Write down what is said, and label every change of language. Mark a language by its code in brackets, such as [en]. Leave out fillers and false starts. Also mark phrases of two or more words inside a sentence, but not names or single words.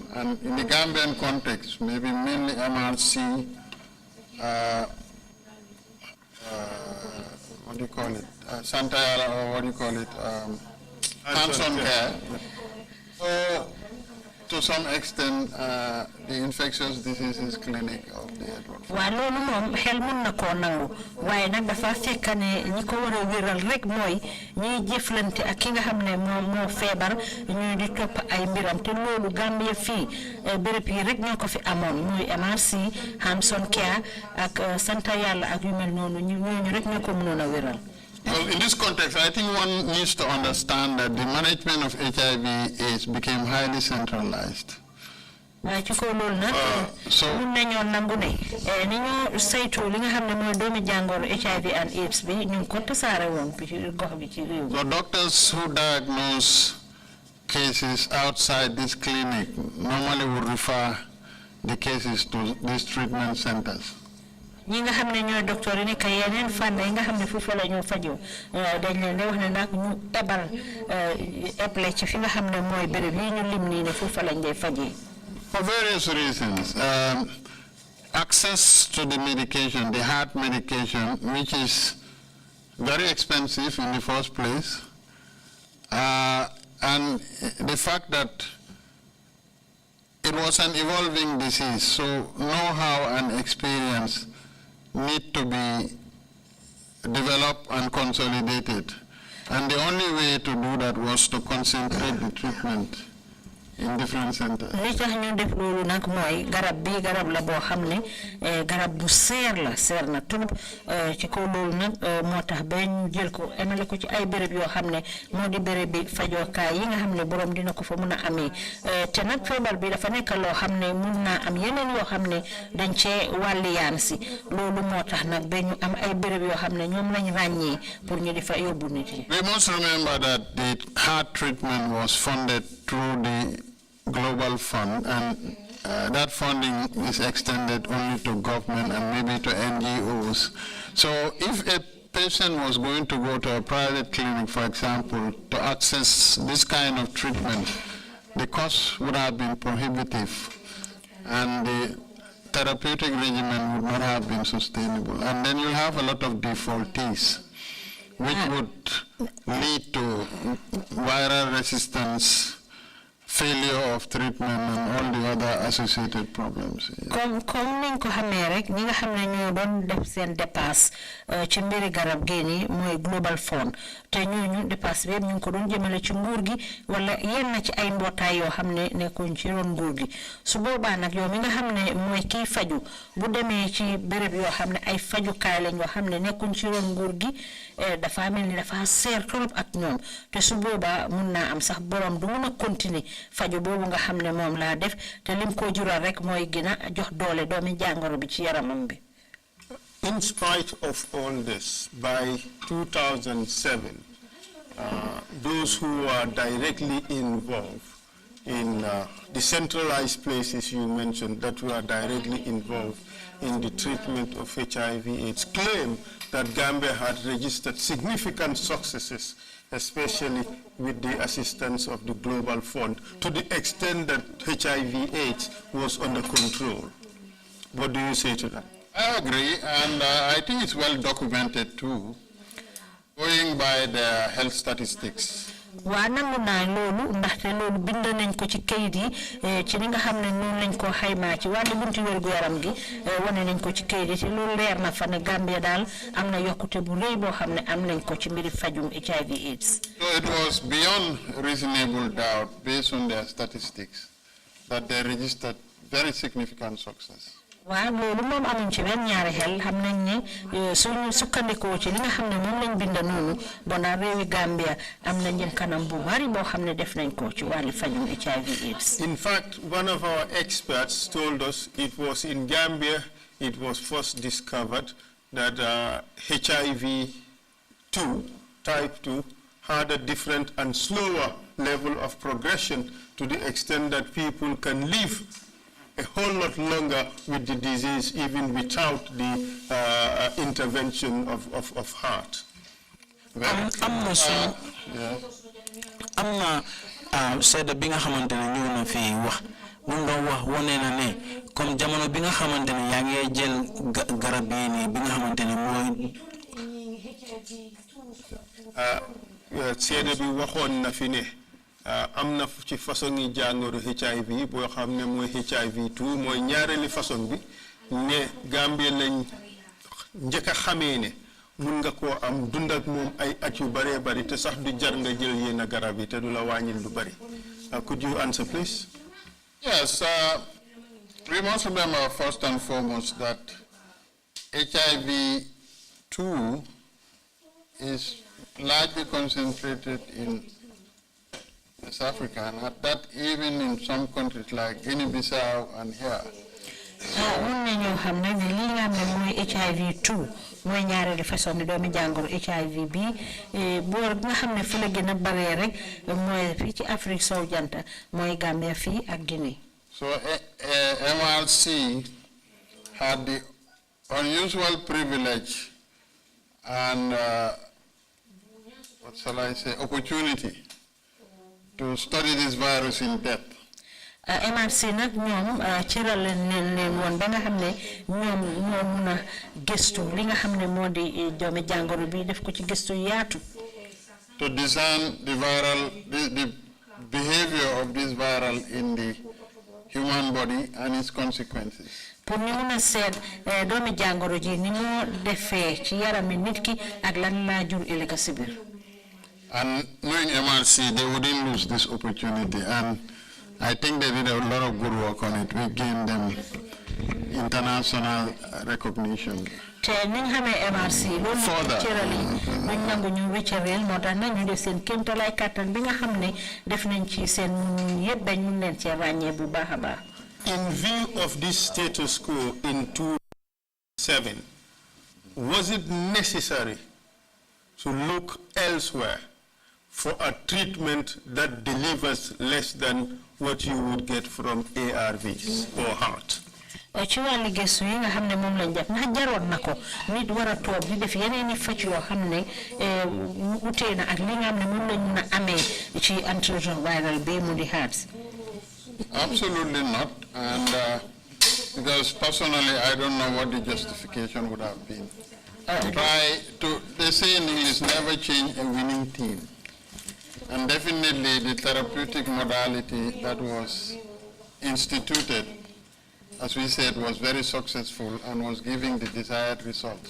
[en] And in the Gambian context, maybe mainly MRC, what do you call it, Santayala, or what do you call it, hands-on care. So, to some extent, the infectious diseases clinic of the Edward. [wo] Wa lolu mom xel mun na ko nangu waye nak dafa fekk ne ñi ko wara wéral rek moy ñi jëflante ak ki nga xamne mo febar ñu di top ay mbiram te lolu Gambia fi bërepp yi rek ñoko fi amone muy MRC Hanson Care ak Santa Yalla ak yu mel nonu ñu rek ñoko mënon a wéral. [en] Well, in this context, I think one needs to understand that the management of HIV/AIDS became highly centralized. So, doctors who diagnose cases outside this clinic normally would refer the cases to these treatment centers. [wo] ñi nga xamne ñoy docteur ni kay yeneen fan yi nga xamne fofu la ñu fajo dañ leen wax ne nak ñu ebal eble ci fi nga xamne moy bërepp yi ñu lim ni ne fofu lañ lay fajé. [en] For various reasons, access to the medication, the heart medication, which is very expensive in the first place, and the fact that it was an evolving disease, so know-how and experience need to be developed and consolidated. And the only way to do that was to concentrate the treatment in different centers. [wo] Li tax ñu def lolu nak moy garab bi garab la bo xamne garab bu seer na trop ci ko lolu nak motax ba ñu jël ko émalé ko ci ay bërepp yo xamne modi bërepp bi fajo kay yi nga xamne borom dina ko fa mëna amé té nak febar bi dafa nek lo xamne mëna am yeneen yo xamne dañ ci walli yaan ci lolu motax nak ba ñu am ay bërepp yo xamne ñom lañ rañé pour ñu difa yobbu nit yi. [en] We must remember that the heart treatment was funded through the Global Fund, and that funding is extended only to government and maybe to NGOs. So if a patient was going to go to a private clinic, for example, to access this kind of treatment, the cost would have been prohibitive and the therapeutic regimen would not have been sustainable. And then you'll have a lot of defaultees, which would lead to viral resistance, failure of treatment, and all the other associated problems. [wo] Comme niñ ko xamé rek ñi nga xamné ñoo doon def seen dépasse ci mbiri garab géni moy Global Fund té ñooñu dépasse bi ñu ko doon jëmele ci nguur gi wala yenn ci ay mbotay yo xamné nekkun ci ron nguur gi su boba nak yow mi nga xamné moy ki faju bu démé ci béréb yo xamné ay faju kay lañ yo xamné nekkun ci ron nguur gi dafa melni dafa sér trop ak ñoom té su boba mën na am sax borom du mëna continuer faju bobu nga xamné mom la def té lim ko jural rek moy gina jox doole doomi jangoro bi ci yaramam bi. [en] In spite of all this, by 2007, those who are directly involved in the centralized places you mentioned that were directly involved in the treatment of HIV/AIDS claim that Gambia had registered significant successes, especially with the assistance of the Global Fund, to the extent that HIV/AIDS was under control. What do you say to that? I agree, and I think it's well documented too, going by the health statistics. [wo] nangu naa loolu ndaxte loolu bind nañ ko ci kayit yi ci li nga xam ne noonu lañ ko xaymaa ci wàllu bunti wérgu yaram gi wane nañ ko ci kayit yi te loolu leer na fa ne Gambia daal am na yokkute bu rëy boo xam ne am nañ ko ci mbiri fajum HIV/AIDS. [en] So it was beyond reasonable doubt, based on their statistics, that they registered very significant success. [wo] waaw loolu moom amuñ ci benn ñaari xel xam nañ ne suñu sukkandikoo ci li nga xam ne moom lañ bind noonu bona réewi Gambia am na njëm kanam bu bari boo xam ne def nañ ko ci wàllu fajum HIV/AIDS. [en] In fact, one of our experts told us it was in Gambia it was first discovered that HIV-2, type 2, had a different and slower level of progression to the extent that people can live a whole lot longer with the disease even without the intervention of heart. [wo] Seede bi nga xamante ne ñëw na fii wax lu nga wax wane na ne comme jamono bi nga xamante ne yaa ngi jël garab yi nii bi nga xamante ne mooy seede bi waxoon na fi ne am na ci façon yi jàngoro HIV boo xam ne mooy HIV-2 mooy ñaareeli façon bi ne Gambie lañ njëkk a xamee ne mun nga koo am dund ak moom ay at yu bëree bëri te sax du jar nga jël yenn garab yi te du la wàññil lu bëri. [en] Could you answer, please? Yes, we must remember first and foremost that HIV-2 is largely concentrated in West Africa, and that even in some countries like Guinea-Bissau and here. [wo] HIV-2 mooy ñaareelu façon bi doomi jàngoro HIV bi boor bi nga xam ne fi la gën a baree rek mooy fii ci Afrique sowu jant mooy Gambia fii ak Guinée. [en] So MRC had the unusual privilege and what shall I say, opportunity to study this virus in depth. [wo] MRC nag ñoom cëral leen woon ba nga xam ne ñoom ñoo mun a gëstu li nga xam ne moo di doomi jàngoro bi def ko ci gëstu yaatu. [en] To discern the behavior of this viral in the human body and its consequences. [wo] Pour ñu mun a seet doomi jàngoro ji ni moo defee ci yarami nit ki ak lan laa jur ëllëg si biir. [en] And knowing MRC, they wouldn't lose this opportunity, and I think they did a lot of good work on it. We gained them international recognition. MRC in view of this status quo in 2007, was it necessary to look elsewhere for a treatment that delivers less than what you would get from ARVs or heart? [wo] ci wàllu gëstu yi nga xam ne moom lañ def ndax jaroon na ko nit war a toog di def yeneen i faj yoo xam ne utee na ak li nga xam ne moom lañ mun a amee ci antiretroviral bi mu di heart. [en] Absolutely not, and because personally I don't know what the justification would have been. They say in English, never change a winning team. And definitely the therapeutic modality that was instituted, as we said, was very successful and was giving the desired results.